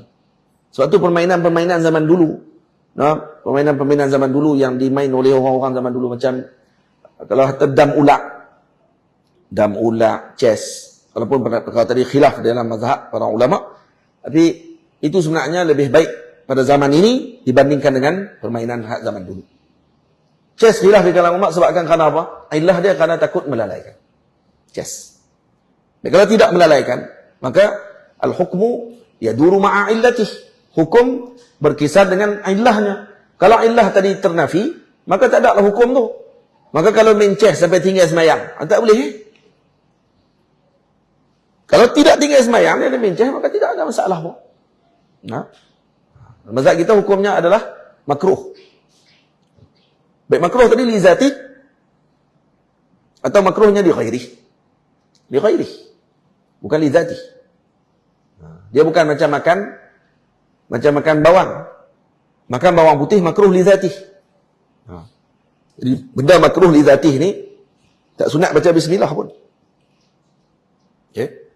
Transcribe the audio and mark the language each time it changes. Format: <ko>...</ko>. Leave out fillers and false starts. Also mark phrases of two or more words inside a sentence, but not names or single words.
<ms>Sebab tu permainan-permainan zaman dulu, permainan-permainan zaman dulu yang dimain oleh orang-orang zaman dulu macam, kalau kata dam ulak, chess, walaupun perkara tadi khilaf dalam mazhab para ulama, tapi itu sebenarnya lebih baik pada zaman ini dibandingkan dengan permainan zaman dulu. Chess khilaf di kalangan ulama sebabkan kerana apa? Ilah dia kerana takut melalaikan. Chess. Dan kalau tidak melalaikan, maka</ms> <ar>الحكم يدور مع علته.</ar> <ms>Hukum berkisar dengan ilahnya. Kalau ilah tadi ternafi, maka tak ada lah hukum tu. Maka kalau main chess sampai tinggal semayang, tak boleh. Kalau tidak tinggal semayang, dia main chess, maka tidak ada masalah pun. Mazhab kita hukumnya adalah makruh. Baik makruh tadi</ms> <ar>لذات</ar> <ms>atau makruhnya</ms> <ar>لغير. لغير.</ar> <ms>Bukan</ms> <ar>لذات.</ar> <ms>Dia bukan macam makan bawang. Makan bawang putih makruh</ms> <ar>لذات.</ar> <ms>Jadi benda makruh</ms> <ar>لذات</ar> <ms>ni tak sunat baca bismillah pun. Okey.</ms>